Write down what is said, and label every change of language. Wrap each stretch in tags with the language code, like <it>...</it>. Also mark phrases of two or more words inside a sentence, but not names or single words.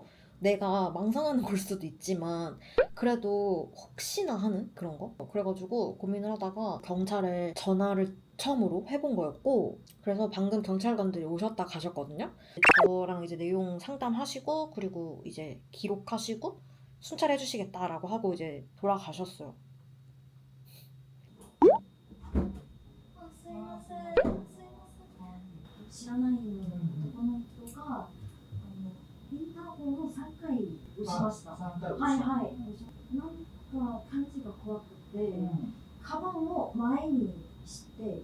<ko>내가 망상하는 걸 수도 있지만 그래도 혹시나 하는 그런 거? 그래가지고 고민을 하다가 경찰에 전화를 처음으로 해본 거였고 그래서 방금 경찰관들이 오셨다 가셨거든요. 저랑 이제 내용 상담하시고 그리고 이제 기록하시고 순찰해 주시겠다라고 하고 이제 돌아가셨어요.</ko> <ja>知らない男の人がインターホンを3回押しました。 3回はいはい。なんか感じが怖くて、カバンを前にして、</ja>